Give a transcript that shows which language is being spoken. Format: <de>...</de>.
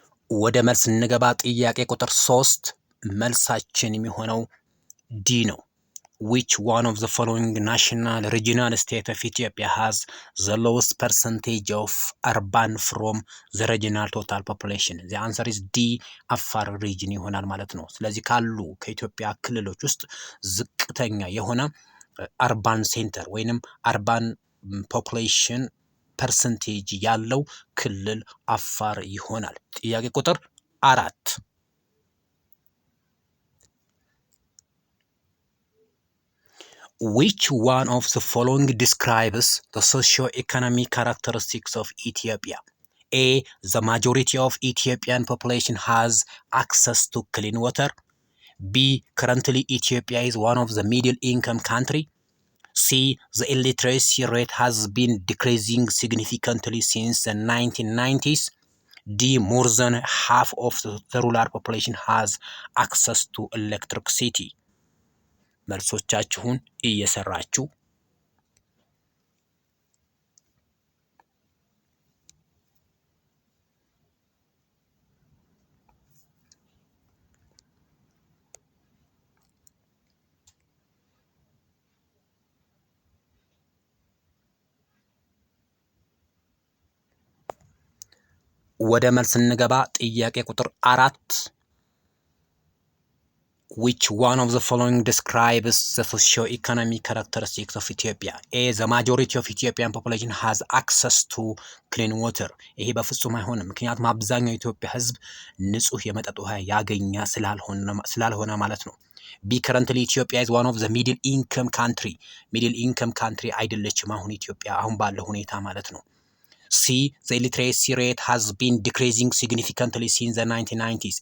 <am>ወደ መልስ እንገባ። ጥያቄ ቁጥር 3 መልሳችን የሚሆነው ዲ ነው።</am> <en>which one of the following national regional state of Ethiopia has the lowest percentage of urban from the regional total population? the answer is D</en> <am>አፋር region ይሆናል ማለት ነው። ስለዚህ ካሉ ከኢትዮጵያ ክልሎች ውስጥ ዝቅተኛ የሆነ አርባን ሴንተር ወይንም አርባን ፖፑሌሽን ፐርሰንቴጅ ያለው ክልል አፋር ይሆናል። ጥያቄ ቁጥር 4</am> <en>which one of the following describes the socio-economic characteristics of Ethiopia? A. The majority of Ethiopian population has access to clean water. B. Currently Ethiopia is one of the middle income country. C. The illiteracy rate has been decreasing significantly since the 1990s. D. More than half of the rural population has access to electricity.</en> <am>መልሶቻችሁን እየሰራችሁ ወደ መልስ እንገባ። ጥያቄ ቁጥር 4</am> <en>which one of the following describes the socio-economic characteristics of Ethiopia? A. The majority of Ethiopian population has access to clean water.</en> <am>ይሄ በፍጹም አይሆንም። ምክንያቱም አብዛኛው የኢትዮጵያ ሕዝብ ንጹህ የመጠጥ ውሃ ያገኛ ስላልሆነ ማለት ነው። B.</am> <en>Currently Ethiopia is one of the middle income country. middle income country</en> <am>አይደለችም አሁን ኢትዮጵያ አሁን ባለው ሁኔታ ማለት ነው። C.</am> <en>The illiteracy rate has been decreasing significantly since the 1990s.</en>